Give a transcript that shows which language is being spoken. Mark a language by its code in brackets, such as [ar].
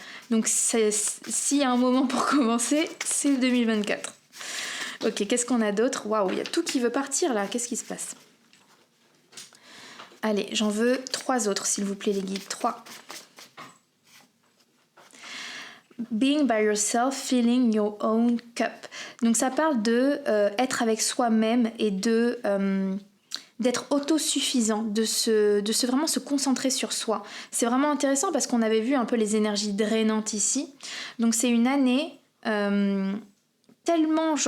[fr] Donc s'il y a un moment pour commencer, c'est 2024. Ok, qu'est-ce qu'on a d'autre? Waouh, il y a tout qui veut partir là, qu'est-ce qui se passe? Allez, j'en veux 3 autres, s'il vous plaît, les guides. 3. [en] Being by yourself, filling your own cup. [fr] Donc ça parle de être avec soi-même et d'être autosuffisant, de vraiment se concentrer sur soi. C'est vraiment intéressant parce qu'on avait vu un peu les énergies drainantes ici. Donc c'est une année tellement...